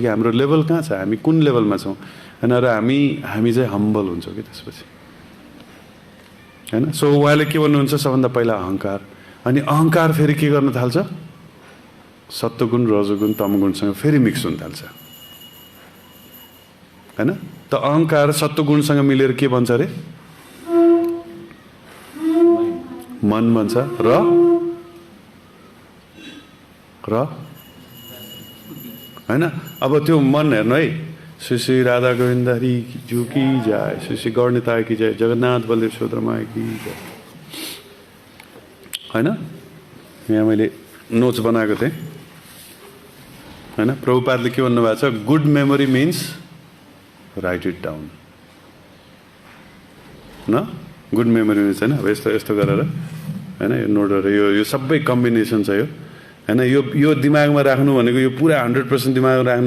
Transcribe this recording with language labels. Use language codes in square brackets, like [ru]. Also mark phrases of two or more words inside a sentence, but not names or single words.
[ne] हाम्रो लेभल कहाँ छ हामी कुन लेभलमा छौँ हैन र हामी चाहिँ हम्बल हुन्छौँ कि त्यसपछि हैन सो उहाँले के भन्नुहुन्छ सबभन्दा पहिला अहङ्कार अनि अहङ्कार फेरि के गर्न थाल्छ सत्वगुण रजोगुण तमगुणसँग फेरि मिक्स हुन थाल्छ हैन त अहङ्कार सत्वगुणसँग मिलेर के बन्छ अरे मन बन्छ र हैन अब त्यो मन हेर्नु है श्री श्री राधा गोविन्द हरि जू की जय श्री श्री गौरनिताय की जय जगन्नाथ बलदेव सुभद्रा की जय हैन यहाँ मैले नोट्स बनाएको थिएँ हैन प्रभुपादले के भन्नुभएको छ [en] good memory means write it down [ne] न [en] good memory [ne] मिन्स हैन अब यस्तो गरेर हैन यो नोटहरू यो सबै कम्बिनेसन छ यो हैन यो दिमागमा राख्नु भनेको यो पुरा 100% दिमागमा राख्नु